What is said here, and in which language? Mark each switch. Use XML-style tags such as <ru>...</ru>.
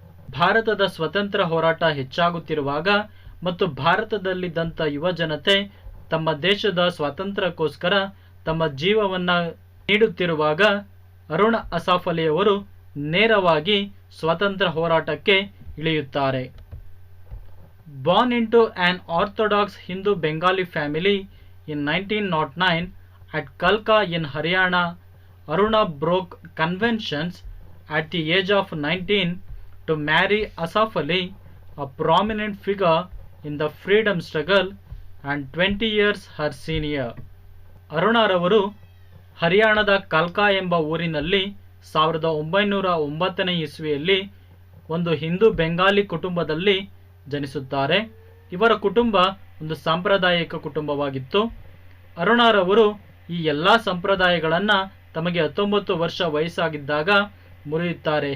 <kn>ಭಾರತದ ಸ್ವತಂತ್ರ ಹೋರಾಟ ಹೆಚ್ಚಾಗುತ್ತಿರುವಾಗ ಮತ್ತು ಭಾರತದಲ್ಲಿದ್ದಂಥ ಯುವ ಜನತೆ ತಮ್ಮ ದೇಶದ ಸ್ವಾತಂತ್ರ್ಯಕ್ಕೋಸ್ಕರ ತಮ್ಮ ಜೀವವನ್ನ ನೀಡುತ್ತಿರುವಾಗ ಅರುಣ್ ಅಸಾಫ್ ಅಲಿ ಅವರು ನೇರವಾಗಿ ಸ್ವತಂತ್ರ ಹೋರಾಟಕ್ಕೆ ಇಳಿಯುತ್ತಾರೆ.</kn> <en>Born into an orthodox Hindu Bengali family in 1909 at Kalka in Haryana, Aruna broke conventions at the age of 19 to marry Asaf Ali, a prominent figure in the freedom struggle and 20 years her senior.</en> <kn>ಅರುಣರವರು ಹರಿಯಾಣದ ಕಲ್ಕಾ ಎಂಬ ಊರಿನಲ್ಲಿ 1909ನೇ ಇಸ್ವಿಯಲ್ಲಿ ಒಂದು ಹಿಂದೂ ಬೆಂಗಾಲಿ ಕುಟುಂಬದಲ್ಲಿ ಜನಿಸುತ್ತಾರೆ. ಇವರ ಕುಟುಂಬ ಒಂದು ಸಾಂಪ್ರದಾಯಿಕ ಕುಟುಂಬವಾಗಿತ್ತು. ಅರುಣರವರು ಈ ಎಲ್ಲ ಸಂಪ್ರದಾಯಗಳನ್ನು ತಮಗೆ 19 ವರ್ಷ ವಯಸ್ಸಾಗಿದ್ದಾಗ ಮುರಿಯುತ್ತಾರೆ.</kn>